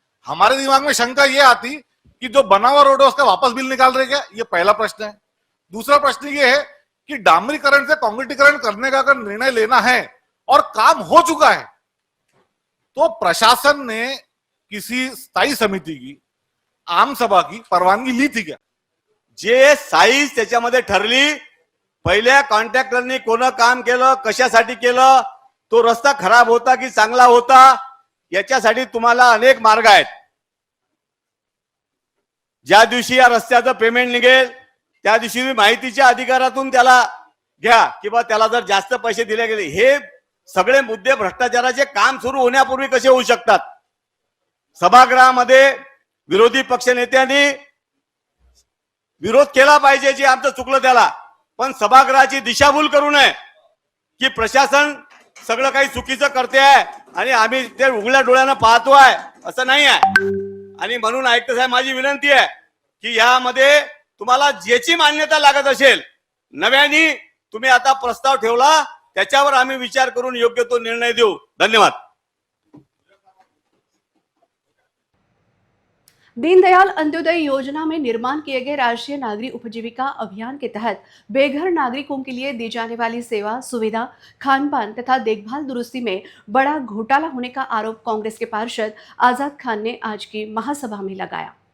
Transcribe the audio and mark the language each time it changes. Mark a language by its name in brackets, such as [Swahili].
[Hindi] हमारे दिमाग में शंका ये आती कि जो बना हुआ रोड है उसका वापस बिल निकाल रहे क्या? ये पहला प्रश्न है। दूसरा प्रश्न ये है कि डामरीकरण से कांक्रीटीकरण करने का अगर निर्णय लेना है और काम हो चुका है, तो प्रशासन ने किसी स्थायी समिति की, आम सभा की परवानगी ली थी क्या? [Marathi] जे साईज त्याच्यामध्ये ठरली, पहिल्या कॉन्ट्रॅक्टरनी कोण काम केलं, कशासाठी केलं, तो रस्ता खराब होता की चांगला होता, याच्यासाठी तुम्हाला अनेक मार्ग आहेत। ज्या दिवशी या रस्त्याचं पेमेंट निघेल त्या दिवशी माहितीच्या अधिकारातून त्याला घ्या, किंवा त्याला जर जास्त पैसे दिले गेले, हे सगळे मुद्दे भ्रष्टाचाराचे काम सुरू होण्यापूर्वी कसे होऊ शकतात? सभागृहामध्ये विरोधी पक्ष नेत्यांनी विरोध केला पाहिजे, जे आमचं चुकलं त्याला, पण सभागृहाची दिशाभूल करू नये की प्रशासन सगळं काही चुकीचं करते आहे आणि आम्ही ते उघड्या डोळ्यानं पाहतोय, असं नाही आहे। आणि म्हणून आयुक्त साहेब, माझी विनंती आहे की यामध्ये तुम्हाला ज्याची मान्यता लागत असेल, नव्याने तुम्ही आता प्रस्ताव ठेवला, त्याच्यावर आम्ही विचार करून योग्य तो निर्णय देऊ। धन्यवाद। [Hindi] दीनदयाल अंत्योदय योजना में निर्माण किए गए राष्ट्रीय नागरिक उपजीविका अभियान के तहत बेघर नागरिकों के लिए दी जाने वाली सेवा, सुविधा, खान पान तथा देखभाल दुरुस्ती में बड़ा घोटाला होने का आरोप कांग्रेस के पार्षद आजाद खान ने आज की महासभा में लगाया।